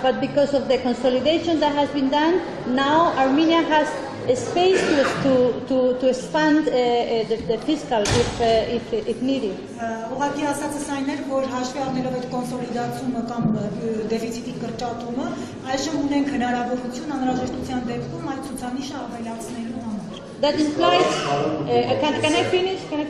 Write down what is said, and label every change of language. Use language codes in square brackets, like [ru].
[en] but because of the consolidation that has been done, now Armenia has a space to expand the fiscal if needed. [hy] Ուղղակի ասածս այն էր, որ հաշվի առնելով այդ կոնսոլիդացումը կամ դեֆիցիտի կրճատումը, այժմ ունենք հնարավորություն անհրաժեշտության դեպքում այդ ցուցանիշը ավելացնելու համար։ [en] That implies can I finish?